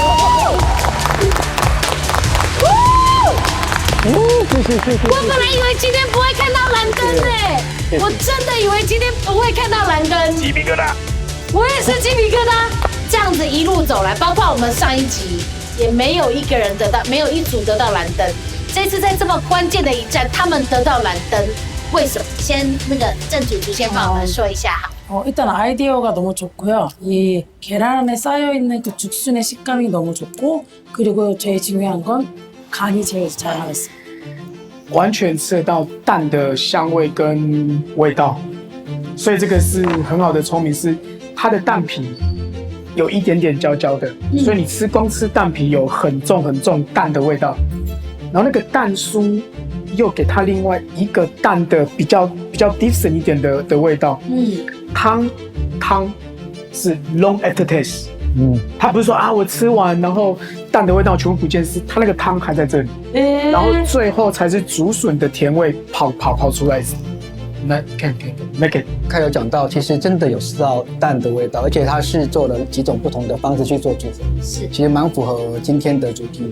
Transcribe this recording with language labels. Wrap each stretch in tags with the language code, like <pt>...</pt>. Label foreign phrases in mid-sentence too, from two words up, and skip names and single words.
<zh>我本来以为今天不会看到蓝灯呢，我真的以为今天不会看到蓝灯。鸡皮疙瘩，我也是鸡皮疙瘩。这样子一路走来，包括我们上一集也没有一个人得到，没有一组得到蓝灯。这次在这么关键的一站，他们得到蓝灯，为什么？先那个郑主厨先帮我们说一下好。</zh> <ko>일단 아이디어가 너무 좋고요. 이 계란 안에 쌓여있는 그 죽순의 식감이 너무 좋고 그리고 제일 중요한 건 간이 제일 잘 나왔어요.</ko> <zh>完全吃得到蛋的香味跟味道，所以这个是很好的聪明，是它的蛋皮有一点点焦焦的，所以你光吃蛋皮有很重蛋的味道，然后那个蛋酥又给它另外一个蛋的比较 different 一点的味道。汤是</zh> <en>long after taste，</en> <zh>它不是说啊我吃完然后蛋的味道全部不见，是它那个汤还在这里，然后最后才是竹笋的甜味跑出来。那看他有讲到，其实真的有吃到蛋的味道，而且他是做了几种不同的方式去做竹笋，是其实蛮符合今天的主题。</zh>